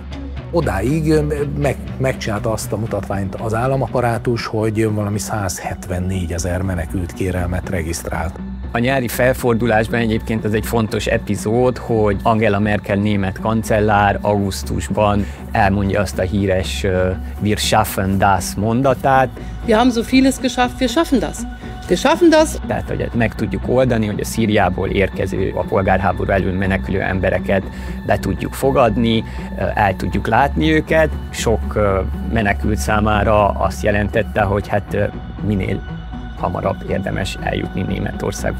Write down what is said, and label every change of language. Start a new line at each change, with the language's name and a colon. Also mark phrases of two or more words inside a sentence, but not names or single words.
Hungarian: Odáig megcsinálta azt a mutatványt az államaparátus, hogy valami 174 000 menekült kérelmet regisztrált. A nyári felfordulásban egyébként ez egy fontos epizód, hogy Angela Merkel német kancellár augusztusban elmondja azt a híres
German: Wir schaffen das
Hungarian: mondatát.
German: Wir haben so vieles geschafft, wir schaffen das. Wir schaffen das.
Hungarian: Tehát, hogy meg tudjuk oldani, hogy a Szíriából érkező, a polgárháború elől menekülő embereket be tudjuk fogadni, el tudjuk látni őket. Sok menekült számára azt jelentette, hogy hát minél hamarabb érdemes eljutni Németországba.